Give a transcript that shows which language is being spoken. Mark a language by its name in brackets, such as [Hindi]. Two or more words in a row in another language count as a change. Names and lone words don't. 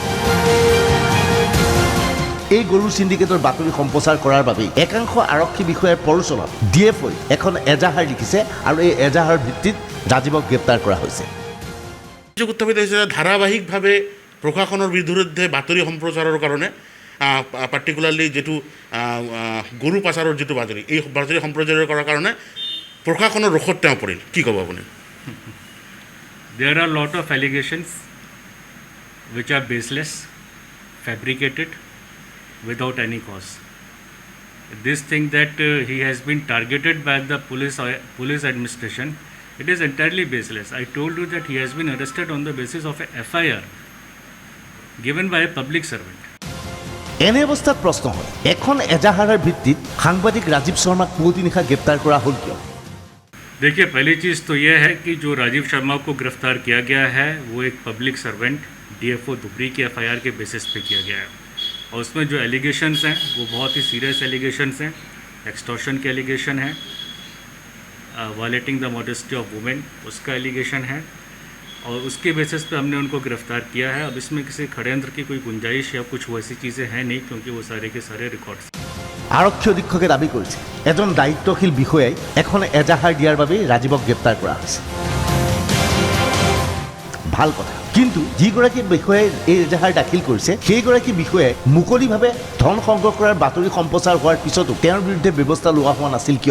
[Assamese] এই গৰুৰ সিন্ডিকেটৰ বাতৰি সম্প্ৰচাৰ কৰাৰ বাবেই একাংশ আৰক্ষী বিষয়াৰ প্ৰৰোচনাত DFOই এখন এজাহাৰ লিখিছে আৰু এই এজাহাৰ ভিত্তিত ৰাজীৱক গ্ৰেপ্তাৰ কৰা হৈছে। অভিযোগ উত্থাপিত হৈছে যে ধাৰাবাহিকভাৱে প্ৰশাসনৰ বিৰুদ্ধে বাতৰি সম্প্ৰচাৰৰ কাৰণে পাৰ্টিকুলাৰলি যিটো গৰু পাচাৰৰ যিটো বাতৰি, এই বাতৰি সম্প্ৰচাৰ কৰাৰ কাৰণে প্ৰশাসনৰ ৰোষত তেওঁ পৰিল। কি ক'ব আপুনি? [English] There are a lot of allegations which are baseless, fabricated, without any cause. This thing that he has been targeted by the police administration, it is entirely baseless. I told you that he has been arrested on the basis of a FIR given by a public servant. [Assamese] এনে অৱস্থাত প্ৰশ্ন হয়, এখন এজাহাৰৰ ভিত্তিত সাংবাদিক ৰাজীৱ শৰ্মাক পুৱতি নিশা গ্ৰেপ্তাৰ কৰা হ'ল কিয়? [Hindi] देखिए, पहली चीज़ तो यह है कि जो राजीव शर्मा को गिरफ्तार किया गया है वो एक [English] public servant [Hindi] DFO धुबरी की FIR के बेसिस पे किया गया है, और उसमें जो एलिगेशंस हैं वो बहुत ही [English] serious allegations [Hindi] हैं। एक्सटॉर्शन के एलिगेशन है, [English] violating the modesty of women [Hindi] उसका एलिगेशन है, और उसके बेसिस पे हमने उनको गिरफ्तार किया है। अब इसमें किसी षड्यंत्र की कोई गुंजाइश या कुछ वैसी चीज़ें हैं नहीं, क्योंकि वो सारे के सारे रिकॉर्ड्स। [Assamese] আৰক্ষী অধীক্ষকে দাবী কৰিছে এজন দায়িত্বশীল বিষয়াই এখন এজাহাৰ দিয়াৰ বাবেই ৰাজীৱক গ্ৰেপ্তাৰ কৰা হৈছে। ভাল কথা, কিন্তু যিগৰাকী বিষয়াই এই এজাহাৰ দাখিল কৰিছে সেইগৰাকী বিষয়াই মুকলিভাৱে ধন সংগ্ৰহ কৰাৰ বাতৰি সম্প্ৰচাৰ হোৱাৰ পিছতো তেওঁৰ বিৰুদ্ধে ব্যৱস্থা লোৱা হোৱা নাছিল কিয়?